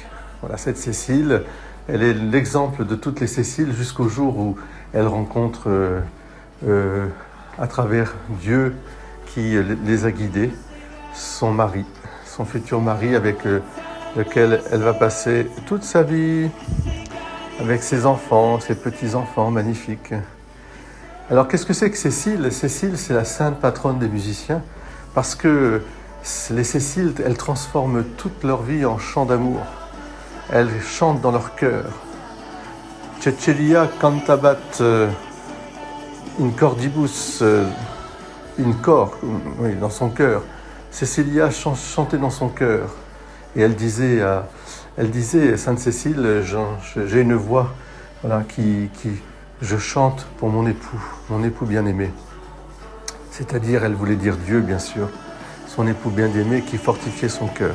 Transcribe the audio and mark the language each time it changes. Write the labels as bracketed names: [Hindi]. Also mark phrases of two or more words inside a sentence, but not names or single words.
[French] Voilà, cette Cécile, elle est l'exemple de toutes les Céciles jusqu'au jour où elle rencontre à travers Dieu qui les a guidées, son mari, son futur mari avec lequel elle va passer toute sa vie, avec ses enfants, ses petits-enfants magnifiques. Alors qu'est-ce que c'est que Cécile? Cécile, c'est la sainte patronne des musiciens, parce que les Céciles, elles transforment toute leur vie en chant d'amour. Elles chantent dans leur cœur. [Latin] Cecilia cantabat in cordibus, in cor, [French] oui, dans son cœur. Cécilia chantait dans son cœur. Et elle disait, Sainte Cécile, j'ai une voix, voilà, je chante pour mon époux bien-aimé. C'est-à-dire, elle voulait dire Dieu, bien sûr, son époux bien-aimé qui fortifiait son cœur.